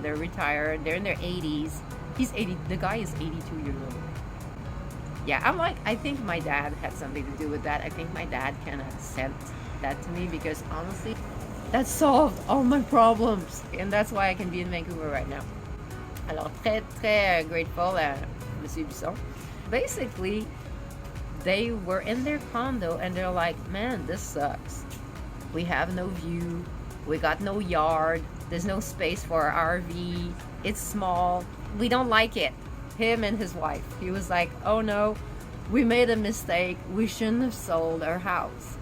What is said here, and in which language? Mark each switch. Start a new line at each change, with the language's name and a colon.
English: They're retired. They're in their 80s. He's 80. The guy is 82 years old. Yeah, I'm like, I think my dad had something to do with that. I think my dad kind of sent that to me because honestly, that solved all my problems. And that's why I can be in Vancouver right now.
French: Alors, très grateful à Monsieur Bisson.
English: Basically, they were in their condo and they're like, man, this sucks. We have no view. We got no yard. There's no space for our RV. It's small. We don't like it. Him and his wife. He was like, oh no, we made a mistake. We shouldn't have sold our house.